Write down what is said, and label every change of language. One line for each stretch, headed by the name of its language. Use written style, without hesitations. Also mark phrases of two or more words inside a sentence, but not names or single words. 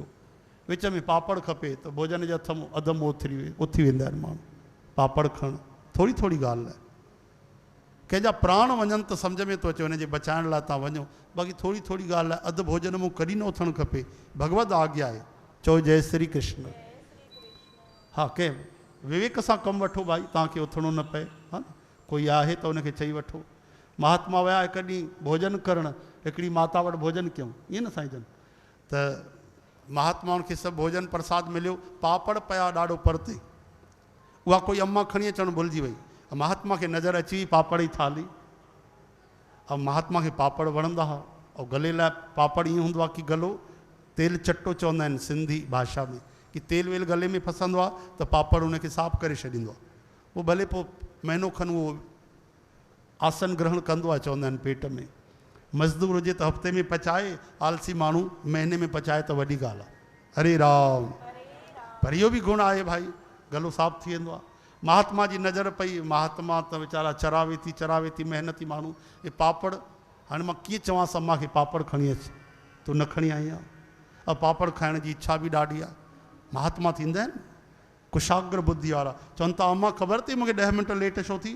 Sindhi: विच में पापड़ खपे त भोजन जे हथ में अधु मुंहुं उथी वेंदा आहिनि माण्हू। पापड़ खणु, थोरी थोरी ॻाल्हि आहे। कंहिंजा प्राण वञनि त सम्झ में थो अचे हुनजे बचाइण लाइ तव्हां वञो, बाक़ी थोरी थोरी ॻाल्हि आहे। अधु भोजन मूं कॾहिं न उथणु खपे, भगवत आज्ञा आहे। चओ जय श्री कृष्ण। हा, कंहिं विवेक सां कमु वठो भाई, तव्हांखे उथणो न पए, हा न। कोई आहे त उनखे चई वठो। महात्मा विया हिकु ॾींहुं भोजन करणु, हिकिड़ी माता वटि भोजन कयूं, ईअं न साईं जन। त महात्माउनि खे सभु भोजन प्रसाद मिलियो, पापड़ पिया ॾाढो परते। उहा कोई अम्मा खणी अचणु भुलिजी वई। महात्मा खे नज़र अची वई पापड़ जी थाली। ऐं महात्मा खे पापड़ वणंदा हुआ। ऐं गले लाइ पापड़ ईअं हूंदो आहे कि गलो तेल चटो चवंदा आहिनि सिंधी भाषा में, कि तेल वेल गले में फसंदो आहे त पापड़ उनखे साफ़ करे छॾींदो आहे। उहो भले पोइ महीनो खनि उहो आसन ग्रहण कंदो आहे, चवंदा आहिनि पेट में। मज़दूर हुजे त हफ़्ते में पचाए, आलसी माण्हू महीने में पचाए त वॾी ॻाल्हि आहे। हरे राम। पर इहो बि गुण आहे भाई, गलो साफ़ थी वेंदो आहे। महात्मा जी नज़र पई, महात्मा त वीचारा चरावे थी महिनती माण्हू। हे पापड़ हाणे मां कीअं चवांसि अम्मा खे पापड़ खणी अच, तूं न खणी आई आहे। और पापड़ खाइण जी इच्छा बि ॾाढी आहे। महात्मा थींदा आहिनि कुशाग्र बुद्धि वारा, चवनि था अम्मा ख़बर अथई मूंखे 10 मिंट लेट छो थी?